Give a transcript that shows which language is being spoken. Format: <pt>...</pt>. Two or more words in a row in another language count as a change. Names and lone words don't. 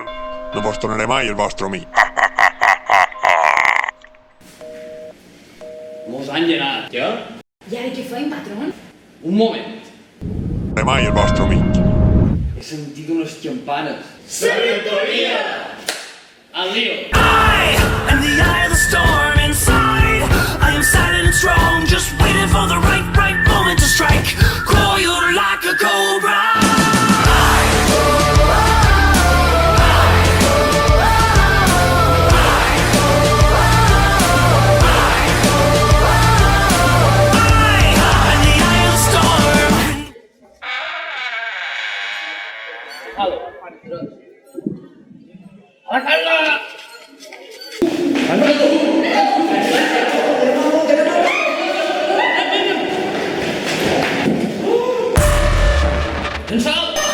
<ca>No vos tornaré mai el vostre amic. Mos han llenat, ja? I ara què feim, patron? Un moment. No mai el vostre amic. He sentit unes campanes. Sabentoria!</ca> <es>Al lío.</es> <en>And the eye of the storm inside I am silent and strong, just waiting for the right moment to strike, coiled like a cobra. And the eye of the storm. Halo.</en> <ca>Alcalde! Llençol!</ca>